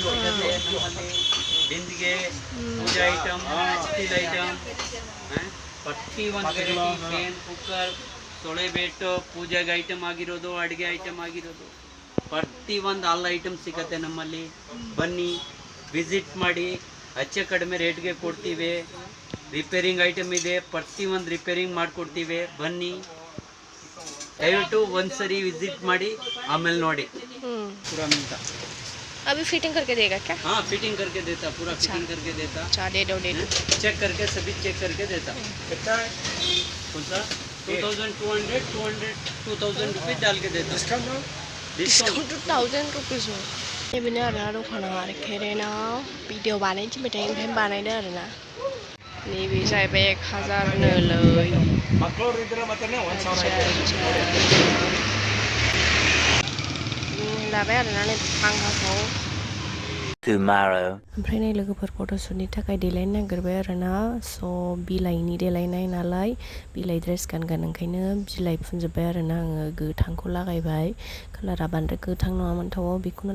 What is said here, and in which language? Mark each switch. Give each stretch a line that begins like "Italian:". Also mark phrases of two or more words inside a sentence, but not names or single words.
Kannada: ಸಿಗತ್ತೆ ನಮ್ಮಲ್ಲಿ ಬಿಂದಿಗೆ ಪೂಜಾ ಐಟಮ್
English: steel item
Kannada: ಪ್ರತಿ ಒಂದು
English: variety pan cooker
Kannada: ಸೊಳೆ ಬೇಟು ಪೂಜೆಗೆ ಐಟಮ್ ಆಗಿರೋದು ಅಡುಗೆ ಐಟಮ್ ಆಗಿರೋದು ಪ್ರತಿ ಒಂದು
English: all item
Kannada: ಸಿಗತ್ತೆ ನಮ್ಮಲ್ಲಿ ಬನ್ನಿ ವಿಸಿಟ್ ಮಾಡಿ ಹೆಚ್ಚು ಕಡಿಮೆ ರೇಟ್ಗೆ ಕೊಡ್ತೀವಿ
English: repairing item
Kannada: ಇದೆ ಪ್ರತಿ ಒಂದು ರಿಪೇರಿಂಗ್ ಮಾಡಿಕೊಡ್ತೀವಿ ಬನ್ನಿ ದಯವಿಟ್ಟು ಒಂದ್ಸರಿ ವಿಸಿಟ್ ಮಾಡಿ ಆಮೇಲೆ ನೋಡಿ
Hindi: पूरा मिलता अभी फिटिंग करके देगा क्या हाँ फिटिंग करके देता पूरा फिटिंग करके देता दे दो चेक करके सभी चेक करके देता कितना है कौन सा 2200 रुपीज़ डाल के देता डिस्काउंट 1000 रुपीज़ में ये बिना
Bodo: आरोना दखाना आरोना भिडिअ बानायनो थिनबाय ओमफ्राय बानायदो आरोना नैबे जाहैबाय 1000 नोलै
Kannada: ಮಕ್ಕಳು ಇದ್ರೆ ಮತ್ತೆ 1000
Bodo: लाबाय आरोना नै फांखाखौ
English: tomorrow
Bodo: ओमफ्राय नै लोगोफोर फट'शुटनि थाखाय देलायनो नागिरबाय आरोना स' बिलाइनि देलायनाय नालाय बिलाइ ड्रेस गानगोन ओंखायनो बिलाइ फुनजोब्बाय आरोना आङो गोथांखौ लागायबाय कालारा बांद्राय गोथां नङामोन थाव बेखौनो